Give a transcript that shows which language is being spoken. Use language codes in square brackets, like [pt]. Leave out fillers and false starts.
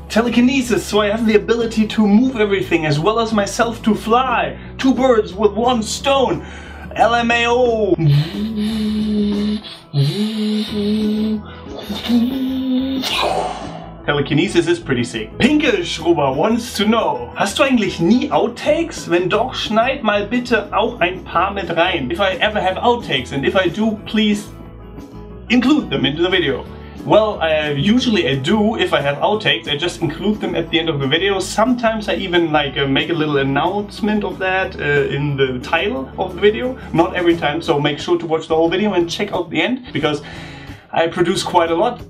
[en] Telekinesis, so I have the ability to move everything as well as myself to fly. 2 birds with 1 stone. LMAO. Telekinesis is pretty sick. [de] Pinkelschrubber [en] wants to know, [de] hast du eigentlich nie Outtakes? Wenn doch, schneid mal bitte auch ein paar mit rein. [en] If I ever have outtakes, and if I do, please include them into the video. Well, usually I do. If I have outtakes, I just include them at the end of the video. Sometimes I even make a little announcement of that in the title of the video. Not every time, so make sure to watch the whole video and check out the end, because I produce quite a lot.